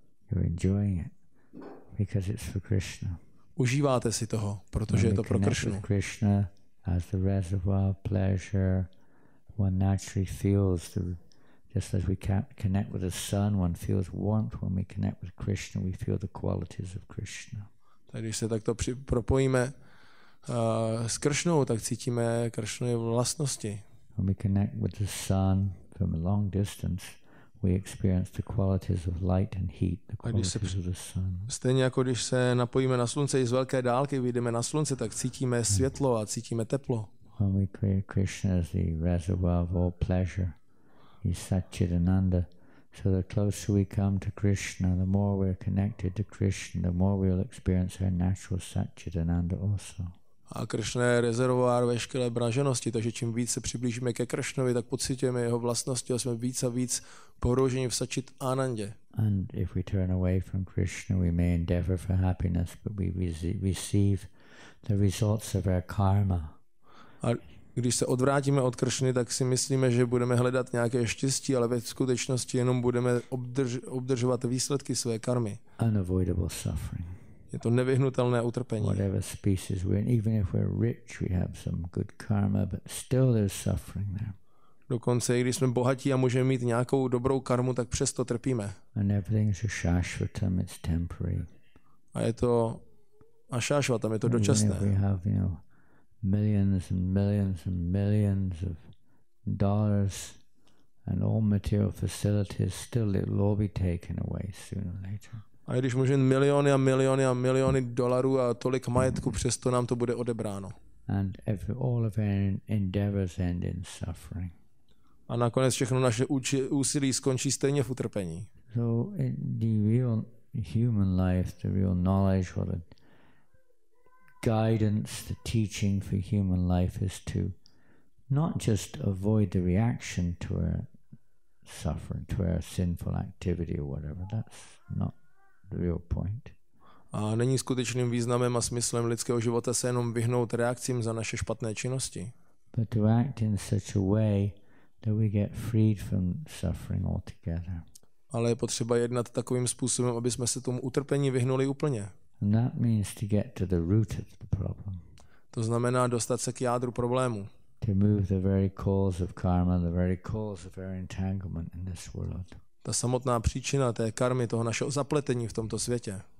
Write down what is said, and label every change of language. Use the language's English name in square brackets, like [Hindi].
[English] You're enjoying it because it's for Krishna. [Czech] Užíváte si toho, protože je to pro Kršnu. [English] Krishna as the reservoir of pleasure, one naturally feels just as we connect with the sun, one feels warmth. When we connect with Krishna, we feel the qualities of Krishna. [Czech] Tak když se takto propojíme s Kršnou, tak cítíme Kršnovy vlastnosti. [English] When we connect with the sun from a long distance, we experience the qualities of light and heat, the qualities of the sun. [Czech] Stejně jako když se napojíme na slunce i z velké dálky, vyjdeme na slunce, tak cítíme světlo a cítíme teplo. [English] When we create Krishna as the reservoir of all pleasure, he's Satchidananda. So the closer we come to Krishna, the more we're connected to Krishna, the more we'll experience our natural Satchidananda also. [Czech] A Kršna je rezervoár veškeré blaženosti, takže čím víc se přiblížíme ke Kršnovi, tak pocitujeme jeho vlastnosti a jsme víc a víc pohrouženi v Satchit Anandě. [English] And if we turn away from Krishna, we may endeavor for happiness, but we receive the results of our karma. [Czech] A když se odvrátíme od Kršny, tak si myslíme, že budeme hledat nějaké štěstí, ale ve skutečnosti jenom budeme obdržovat výsledky své karmy. [English] Unavoidable suffering. [Czech] Je to nevyhnutelné utrpení. [English] Whatever species we're in, even if we're rich, we have some good karma, but still there's suffering there. [Czech] Dokonce, i když jsme bohatí a můžeme mít nějakou dobrou karmu, tak přesto trpíme. [English] And everything's a shashvatam, it's temporary. [Czech] A je to ašášvatam, je to dočasné. [English] We have, millions and millions and millions of dollars and all material facilities, still it will all be taken away sooner or later. [Czech] A když můžeme miliony a miliony a miliony dolarů a tolik majetku, přesto nám to bude odebráno. [English] And all of our endeavors end in suffering. [Czech] A nakonec všechno naše úsilí skončí stejně v utrpení. [English] So the real human life, the real knowledge, or the guidance, the teaching for human life is to not just avoid the reaction to our suffering, to our sinful activity or whatever. That's not the real point. [Czech] A není skutečným významem a smyslem lidského života se jenom vyhnout reakcím za naše špatné činnosti. [English] But to act in such a way that we get freed from suffering altogether. [Czech] Ale je potřeba jednat takovým způsobem, aby jsme se tomu utrpení vyhnuli úplně. [English] And that means to get to the root of the problem. [Czech] To znamená dostat se k jádru problému. [English] To move the very cause of karma, the very cause of our entanglement in this world. [Czech] Ta samotná příčina té karmy, toho našeho zapletení v tomto světě.